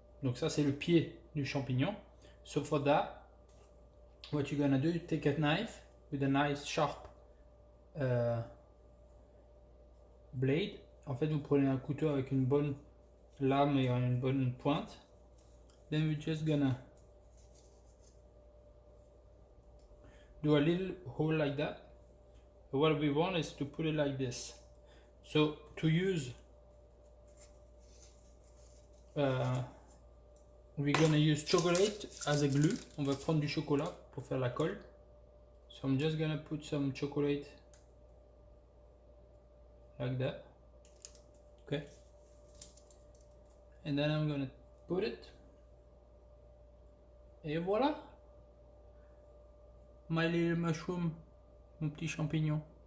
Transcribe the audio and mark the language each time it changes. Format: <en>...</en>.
<fr>Donc ça c'est le pied du champignon.</fr> <en>So for that, what you're gonna do, you take a knife with a nice sharp blade.</en> <fr>En fait, vous prenez un couteau avec une bonne lame et une bonne pointe.</fr> <en>Then we're just gonna do a little hole like that. What we want is to put it like this. So to use, we're gonna use chocolate as a glue.</en> <fr>On va prendre du chocolat pour faire la colle.</fr> <en>So I'm just gonna put some chocolate like that. Okay. And then I'm gonna put it.</en> <fr>Et voilà.</fr> <en>My little mushroom,</en> <fr>mon petit champignon.</fr>